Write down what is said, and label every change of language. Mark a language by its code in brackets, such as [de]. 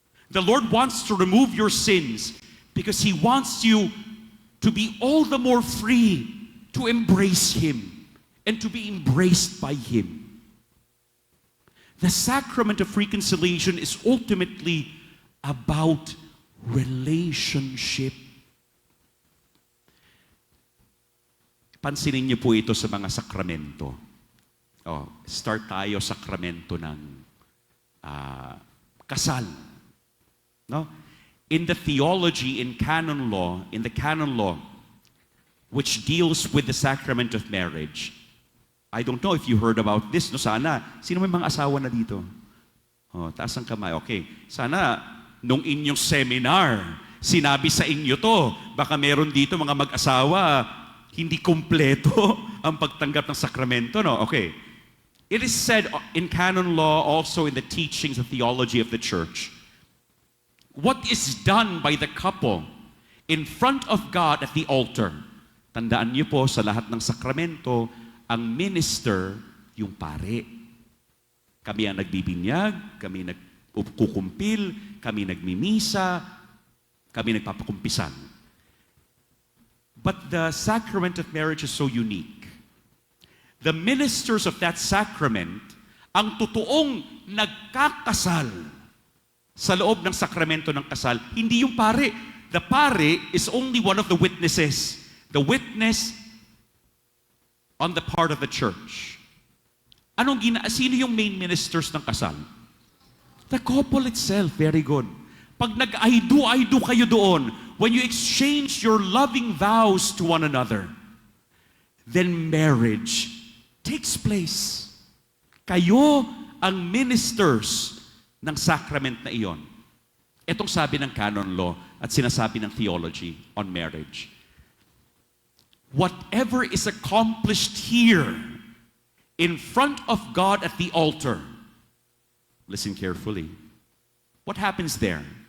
[en] The Lord wants to remove your sins because He wants you to be all the more free to embrace Him and to be embraced by Him. The sacrament of reconciliation is ultimately about relationship. [tl] Pansinin niyo po ito sa mga sakramento. Start tayo sakramento ng kasal. No? [en] In the theology, in the canon law, which deals with the sacrament of marriage, I don't know if you heard about this, no? [tl] Sana, sino may mga asawa na dito? Taas ang kamay. Okay. Sana, nung inyong seminar, sinabi sa inyo to, baka meron dito mga mag-asawa, hindi kumpleto ang pagtanggap ng sakramento, no? [en] Okay. It is said in canon law, also in the teachings of theology of the church, what is done by the couple in front of God at the altar. [tl] Tandaan niyo po, sa lahat ng sakramento, ang minister, yung pare. Kami ang nagbibinyag, kami nagkukumpil, kami nagmimisa, kami nagpapakumpisan. [en] But the sacrament of marriage is so unique. The ministers of that sacrament, [tl] ang totoong nagkakasal sa loob ng sakramento ng kasal, hindi yung pare. [en] The pare is only one of the witnesses. The witness on the part of the church. [tl] Sino yung main ministers ng kasal? [en] The couple itself. Very good. [tl] Pag nag-I do kayo doon, [en] when you exchange your loving vows to one another, then marriage takes place. [tl] Kayo ang ministers ng sacrament na iyon. Itong sabi ng canon law at sinasabi ng theology on marriage. [en] Whatever is accomplished here in front of God at the altar, listen carefully. What happens there?